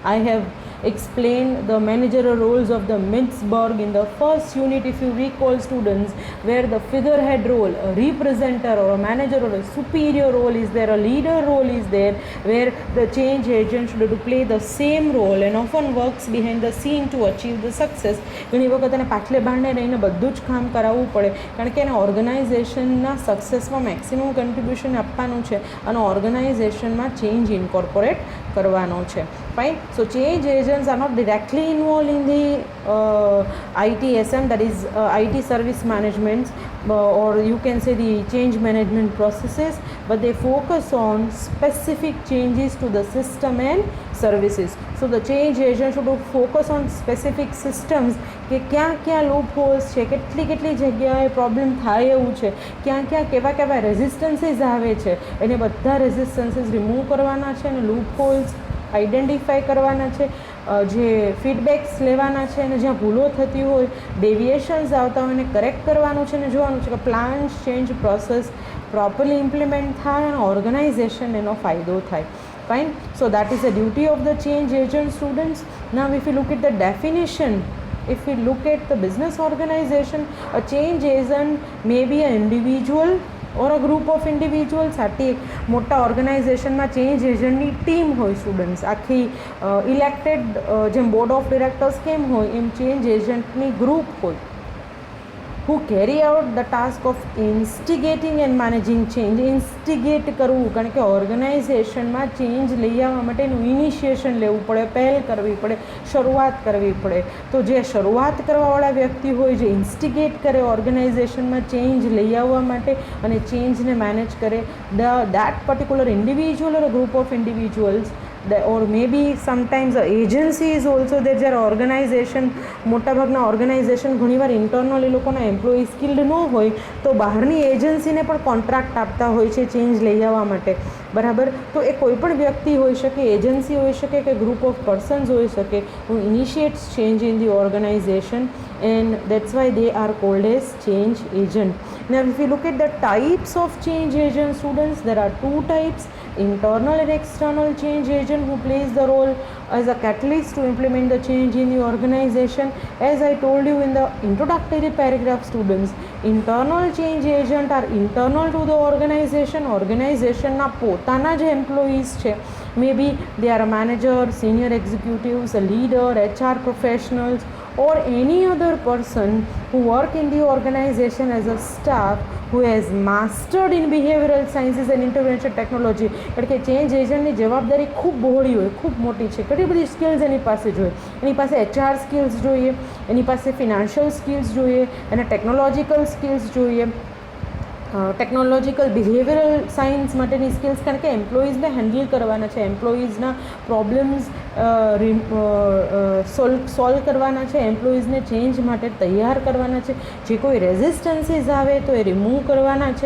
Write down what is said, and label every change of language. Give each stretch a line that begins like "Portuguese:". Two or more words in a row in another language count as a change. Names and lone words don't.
English: I have explain the managerial roles of the Mintzberg in the first unit, if you recall students, where the figurehead role, a representer or a manager or a superior role is there, a leader role is there, where the change agent should play the same role and often works behind the scene to achieve the success.
Gujarati: ઘણી વખત એને પાછલે ભાંડે રહીને બધું જ કામ કરાવવું પડે, કારણ કે એને ઓર્ગેનાઇઝેશનના સક્સેસમાં
English: maximum contribution
Gujarati: આપવાનું છે અને ઓર્ગેનાઇઝેશનમાં
English: change incorporate
Gujarati: કરવાનો છે.
English: Fine. So change agents are not directly involve in the ITSM, that is IT service management, or you can say the change management processes, but they focus on specific changes to the system and services. So the change agent should focus on specific systems
Gujarati: કે ક્યાં ક્યાં
English: loop holes
Gujarati: છે, કેટલી કેટલી જગ્યાએ પ્રોબ્લેમ થાય એવું છે, ક્યાં ક્યાં કેવા કેવા રેઝિસ્ટન્સીસ આવે છે, એને બધા
English: resistances remove
Gujarati: કરવાના છે અને
English: loop holes identify
Gujarati: કરવાના છે, જે ફીડબેક્સ લેવાના છે અને જ્યાં ભૂલો થતી હોય, ડેવિએશન્સ આવતા હોય એને કરેક્ટ કરવાનું છે અને જોવાનું છે કે
English: plan change process properly implement
Gujarati: થાય અને ઓર્ગેનાઇઝેશન એનો ફાયદો થાય.
English: Fine. So that is the duty of the change agent, students. Now if you look at the definition, if we look at the business organization, a change agent may be an individual or a group of individuals.
Gujarati: આથી મોટા ઓર્ગેનાઇઝેશનમાં
English: change agent
Gujarati: ટીમ હોય સ્ટુડન્ટ્સ, આખી ઇલેક્ટેડ જેમ
English: board of directors
Gujarati: કેમ હોય એમ
English: change agent
Gujarati: ગ્રુપ હોય,
English: who carry out the task of instigating and managing change.
Gujarati: ઇન્સ્ટિગેટ કરવું, કારણ કે ઓર્ગેનાઇઝેશનમાં ચેન્જ લઈ આવવા માટેનું ઇનિશિએશન લેવું પડે, પહેલ કરવી પડે, શરૂઆત કરવી પડે. તો જે શરૂઆત કરવાવાળા વ્યક્તિ હોય, જે ઇન્સ્ટિગેટ કરે ઓર્ગેનાઇઝેશનમાં ચેન્જ લઈ આવવા માટે અને ચેન્જને મેનેજ કરે,
English: that particular individual or a group of individuals, or maybe sometimes a agency is also there.
Gujarati: જ્યારે ઓર્ગેનાઇઝેશન, મોટાભાગના ઓર્ગેનાઇઝેશન ઘણીવાર ઇન્ટરનલ એ લોકોના
English: employee skilled
Gujarati: ન હોય તો બહારની એજન્સીને પણ કોન્ટ્રાક્ટ આપતા હોય છે ચેન્જ લઈ આવવા માટે, બરાબર. તો એ કોઈ પણ વ્યક્તિ હોઈ શકે, એજન્સી હોઈ શકે કે
English: group of persons
Gujarati: હોઈ શકે,
English: who initiates change in the organization, and that's why they are called as change agent. Now if you look at the types of change agent, students, there are two types: internal and external change agent, who plays the role as a catalyst to implement the change in the organization. As I told you in the introductory paragraph, students, internal change agent are internal to the organization.
Gujarati: ઓર્ગેનાઇઝેશનના પોતાના જે એમ્પ્લોઈઝ છે,
English: maybe they are a manager, senior executives, a leader, HR professionals, or any other person who work in the organization as a staff who has mastered in behavioral sciences and intervention technology.
Gujarati: એટલે કે ચેન્જ એજન્ટની જવાબદારી ખૂબ બહોળી હોય, ખૂબ મોટી છે, કેટલી બધી સ્કિલ્સ એની પાસે જોઈએ. એની પાસે
English: HR skills
Gujarati: જોઈએ, એની પાસે
English: financial skills
Gujarati: જોઈએ, એને
English: technological skills
Gujarati: જોઈએ,
English: technological behavioural science
Gujarati: માટેની સ્કિલ્સ, કારણ કે એમ્પ્લોઈઝને હેન્ડલ કરવાના છે, એમ્પ્લોઈઝના પ્રોબ્લેમ્સ સોલ્વ કરવાના છે, એમ્પ્લોઈઝને ચેન્જ માટે તૈયાર કરવાના છે, જે કોઈ રેઝિસ્ટન્સીસ આવે તો એ રિમૂવ કરવાના છે.